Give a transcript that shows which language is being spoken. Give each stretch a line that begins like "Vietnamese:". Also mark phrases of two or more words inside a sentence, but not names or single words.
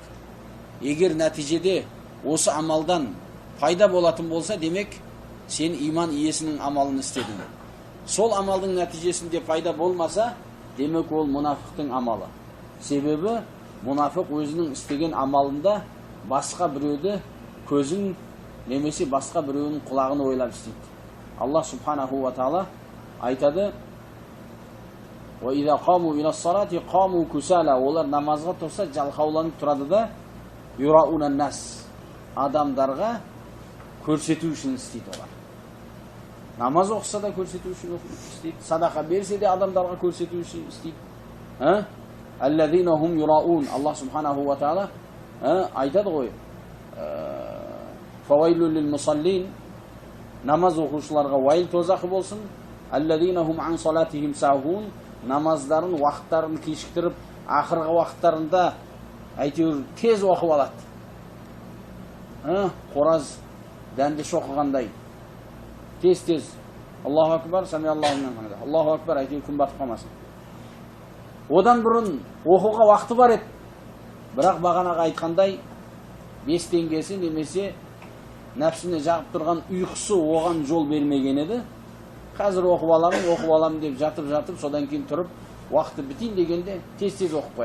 Kazakh: Егер нәтижеде осы амалдан пайда болатын болса, демек сен иман иесінің амалын істедің. Сол амалдың нәтижесінде пайда болмаса, демек ол мұнафықтың амалы. Себебі мұнафық өзінің істеген амалында басқа біреуді көзін немесе басқа біреуінің құлағын ойлап істейді.
Arabic: الله سبحانه وتعالى
Kazakh: айтады:
Arabic: "وإذا قاموا إلى الصلاة قاموا كسالى",
Kazakh: олар намазға тұрса жалқауланып тұрады да,
Arabic: يراءون الناس,
Kazakh: адамдарға көрсету үшін істейді олар. Намаз оқыса да көрсету үшін істейді, садақа берсе де адамдарға көрсету үшін істейді.
Arabic: الذين هم يراءون, الله سبحانه وتعالى
Kazakh: айтады ғой:
Arabic: "فويل للمصلين",
Kazakh: намаз оқушыларға уайыл тозақы болсын.
Arabic: الذين هم عن صلاتهم ساهون,
Kazakh: намаздарын уақыттарын кешіктіріп, ақырғы уақыттарында әйтеуір тез оқып алады. Қораз дәнді шоқығандай тез
Arabic: الله أكبر سمع الله لمن حمده الله أكبر,
Kazakh: әйтеуір күн батып қалмасын. Одан бұрын оқуға уақыты бар еді, бірақ бағанаға айтқандай 5 теңгесі немесе нәпсіне жағып тұрған ұйқысы оған жол бермеген еді. Қазір оқып аламын деп жатып, содан кейін тұрып, уақыты бітейін дегенде тез оқып қояды.